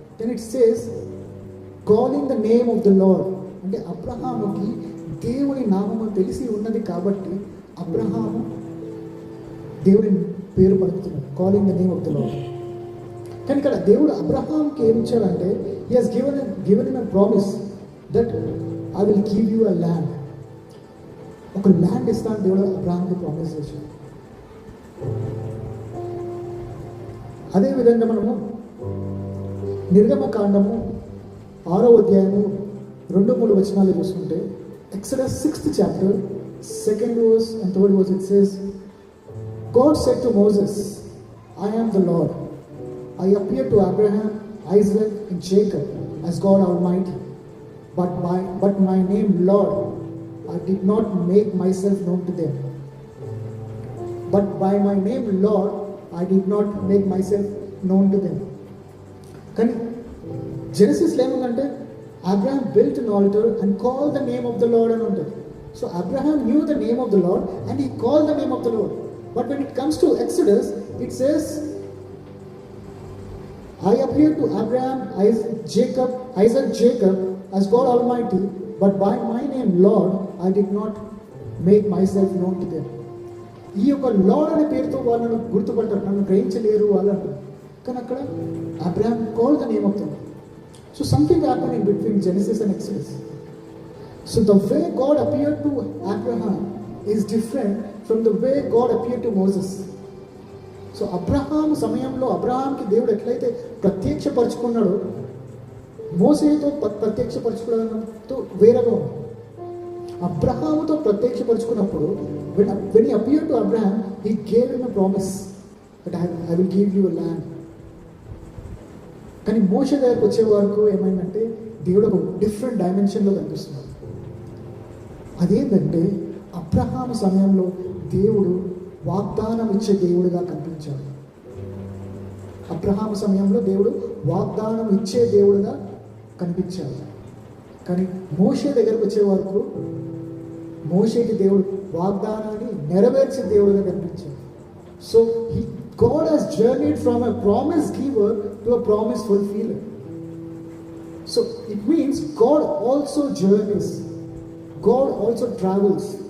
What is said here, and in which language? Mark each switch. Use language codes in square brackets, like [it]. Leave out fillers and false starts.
[en] then it says calling the name of the Lord, [te] అంటే అబ్రహాముకి దేవుని నామము తెలిసి ఉన్నది కాబట్టి అబ్రహాము దేవుని పేరు పలుకుతున్నాడు, [en] Calling the name of the Lord. [te] కానీ ఇక్కడ దేవుడు అబ్రహాంకి ఏమి ఇచ్చాడంటే, [en] He has given in a promise that I will give you a land. [te] ఒక ల్యాండ్ ఇస్తాను దేవుడు అబ్రహాంకి ప్రామిస్ చేశాడు. అదేవిధంగా మనము నిర్గమకాండము 6వ అధ్యాయము 2-3 వచనాలు చూసుకుంటే, [en] Exodus 6th chapter 2nd verse and 3rd verse, it says, God said to Moses, I am the Lord. I appeared to Abraham, Isaac and Jacob as God Almighty, but my name Lord, I did not make myself known to them. But by my name Lord, I did not make myself known to them. [te] కానీ జెనసిస్లో ఏముందంటే [en] Abraham built an altar and called the name of the Lord [te] అని ఉంటుంది. [en] So Abraham knew the name of the Lord and he called the name of the Lord. But when it comes to Exodus, it says, I appeared to Abraham, Isaac, Jacob as God Almighty, but by my name Lord, I did not make myself known to them. [te] ఈ యొక్క lord అనే పేరుతో వాళ్ళను గుర్తుపడతారు, నన్ను గ్రహించలేరు వాళ్ళు అంటారు. కానీ అక్కడ [en] Abraham called the name of the Lord. So something happen in between Genesis and Exodus. So the way God appeared to Abraham is different from the way God appeared to Moses. [te] So Abraham సమయంలో అబ్రహాంకి దేవుడు ఎట్లయితే ప్రత్యక్షపరుచుకున్నాడో మోసేతో ప్రత్యక్షపరచుకోవడంతో వేరేగా ఉంది. అబ్రహాముతో ప్రత్యక్షపరుచుకున్నప్పుడు [en] when he appeared to Abraham, he gave him a promise that I will give you a land. [te] కానీ మోషే దగ్గరకు వచ్చే వరకు ఏమైందంటే దేవుడు ఒక డిఫరెంట్ డైమెన్షన్లో కనిపిస్తున్నాడు. అదేంటంటే అబ్రహాము సమయంలో దేవుడు వాగ్దానం ఇచ్చే దేవుడిగా కనిపించాడు. అబ్రహాము సమయంలో దేవుడు వాగ్దానం ఇచ్చే దేవుడిగా కనిపించాడు. కానీ మోషే దగ్గరకు వచ్చే వరకు మోషేకి దేవుడు వాగ్దానాన్ని నెరవేర్చే దేవుడిగా కనిపించాడు. [en] So God has journeyed from a promise giver to a promise fulfiller. So it means God also journeys, God also travels.